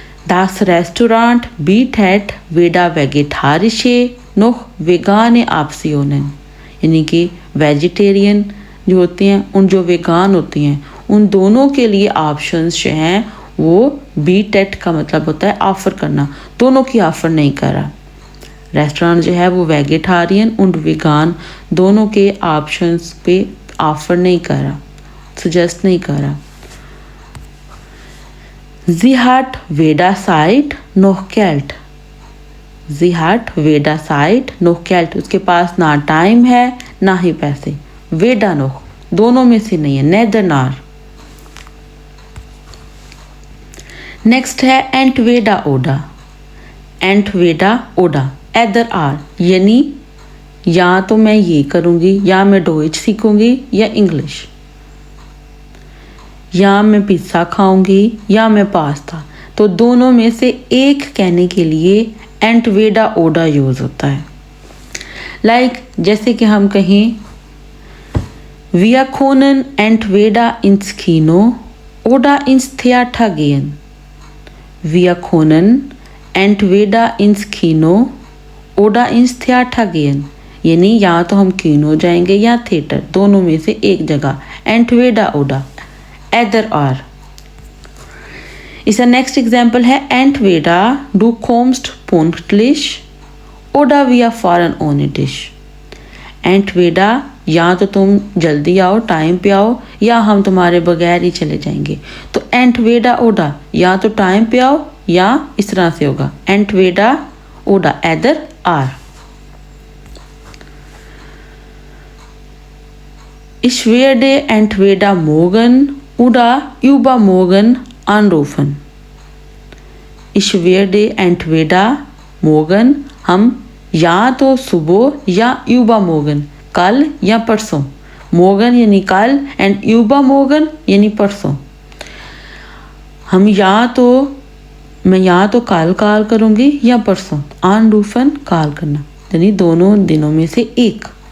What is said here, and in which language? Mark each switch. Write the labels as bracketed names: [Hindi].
[German] Das Restaurant bietet weder vegetarische noch vegane Optionen, [Hindi] यानी कि vegetarian जो होते हैं उन जो वेगान होती हैं उन दोनों के लिए ऑप्शंस जो हैं वो बीटेट का मतलब होता है ऑफ़र करना, दोनों की ऑफ़र नहीं कर रहा। रेस्टोरेंट जो है वो वेजिटेरियन और वेगान दोनों के ऑप्शंस पे ऑफ़र नहीं कर रहा, सजेस्ट नहीं कर रहा। [German] Sie hat weder Zeit noch Geld. Sie hat weder Zeit noch Geld. [Hindi] उसके पास ना टाइम है ना ही पैसे। वेडा noch दोनों में से नहीं है, neither nor। नेक्स्ट है entweder oder। entweder oder either or, यानी या तो मैं ये करूँगी या मैं डोइच सीखूँगी या इंग्लिश, या मैं पिज़्ज़ा खाऊंगी या मैं पास्ता, तो दोनों में से एक कहने के लिए एंटवेडा ओडा यूज़ होता है। लाइक जैसे कि हम कहें [German] Wir können entweder ins Kino oder ins Theater gehen। Wir können entweder ins Kino oder ins Theater gehen, [Hindi] यानी या तो हम किनो जाएंगे या थिएटर, दोनों में से एक जगह, एंटवेडा ओडा either or। इसका नेक्स्ट एग्जाम्पल है [German] entweder du kommst pünktlich oder wir fahren ohne dich। [Hindi] entweder या तो तुम जल्दी आओ, टाइम पे आओ, या हम तुम्हारे बगैर ही चले जाएंगे। तो entweder oder या तो टाइम पे आओ या इस तरह से होगा entweder oder either or। [German] Ich werde entweder morgen oder übermorgen anrufen। Ich werde entweder morgen, [Hindi] हम या तो सुबह या übermorgen कल या परसों, morgen यानी कल एंड übermorgen यानी परसों। हम मैं या तो कल कॉल करूँगी या परसों, anrufen कॉल करना, यानी दोनों दिनों में से एक।